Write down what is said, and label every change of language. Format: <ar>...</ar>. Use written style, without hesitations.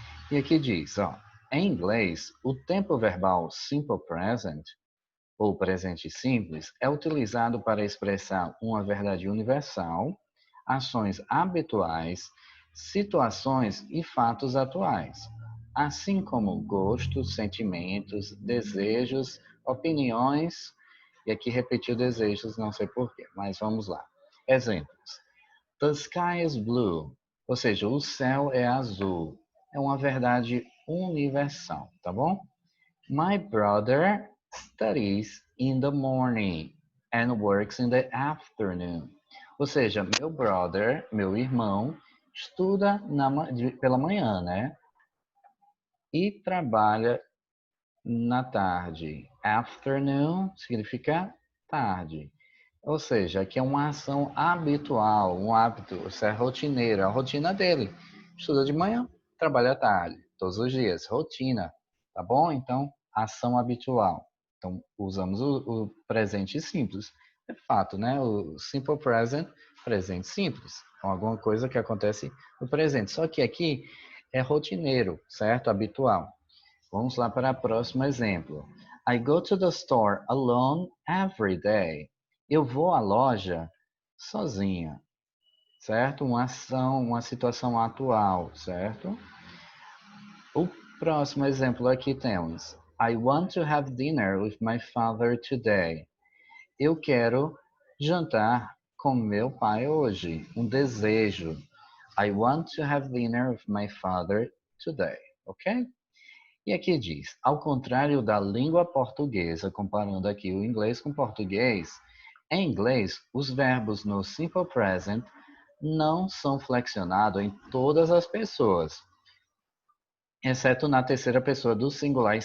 <pt>E aqui diz, ó, em inglês, o tempo verbal simple present, ou presente simples, é utilizado para expressar uma verdade universal, ações habituais, situações e fatos atuais, assim como gostos, sentimentos, desejos, opiniões, e aqui repetiu desejos, não sei porquê, mas vamos lá. Exemplos.</pt> <en>The sky is blue,</en> <pt>ou seja, o céu é azul. É uma verdade universal, tá bom?</pt> <en>My brother studies in the morning and works in the afternoon.</en> <pt>Ou seja, meu brother, meu irmão, estuda pela manhã, né? E trabalha na tarde. Afternoon significa tarde. Ou seja, aqui é uma ação habitual, um hábito, isso é rotineiro, a rotina dele. Estuda de manhã, trabalha à tarde, todos os dias, rotina, tá bom? Então, ação habitual. Então, usamos o presente simples. É fato, né? O simple present, presente simples. É alguma coisa que acontece no presente. Só que aqui é rotineiro, certo? Habitual. Vamos lá para o próximo exemplo.</pt> <en>I go to the store alone every day.</en> <pt>Eu vou à loja sozinha, certo? Uma ação, uma situação atual, certo? O próximo exemplo aqui temos.</pt> <en>I want to have dinner with my father today.</en> <pt>Eu quero jantar com meu pai hoje. Um desejo.</pt> <en>I want to have dinner with my father today.</en> <pt>Ok? E aqui diz, ao contrário da língua portuguesa, comparando aqui o inglês com o português, em inglês, os verbos no simple present não são flexionados em todas as pessoas, exceto na terceira pessoa do singular.</pt>